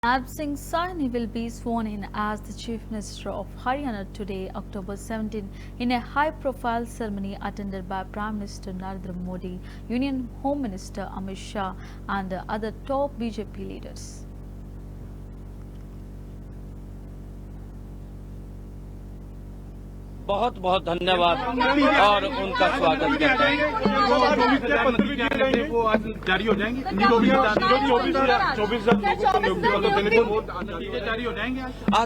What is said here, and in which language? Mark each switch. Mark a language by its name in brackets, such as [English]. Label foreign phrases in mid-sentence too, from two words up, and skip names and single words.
[English] Nab Singh Saini will be sworn in as the Chief Minister of Haryana today, October 17, in a high-profile ceremony attended by Prime Minister Narendra Modi, Union Home Minister Amit Shah and other top BJP leaders. [Hindi] बहुत बहुत धन्यवाद और उनका स्वागत करते हैं। वो आज जारी हो जाएंगी। 24 जारी हो जाएंगे आज।